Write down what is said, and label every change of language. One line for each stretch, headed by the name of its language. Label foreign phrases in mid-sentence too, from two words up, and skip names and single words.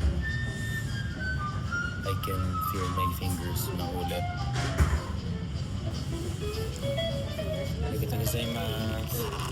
English: I can feel my fingers
Filipino: na ulit.
Japanese: ありがとうございます.